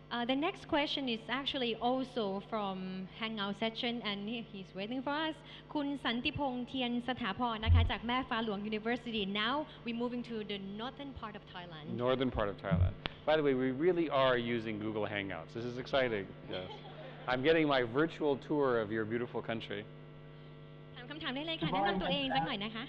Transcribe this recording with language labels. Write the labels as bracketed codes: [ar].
[en] The next question is actually also from Hangout session, and he's waiting for us. [th] คุณสันติพงษ์เทียนสถาพรนะคะจากแม่ฟ้าหลวง University. [en] Now we're moving to the northern part of Thailand. Northern part of Thailand. By the way, we really are using Google Hangouts. This is exciting. Yes. I'm getting my virtual tour of your beautiful country. [th] ถามคำถามได้เลยค่ะแนะนำตัวเองสักหน่อยนะคะ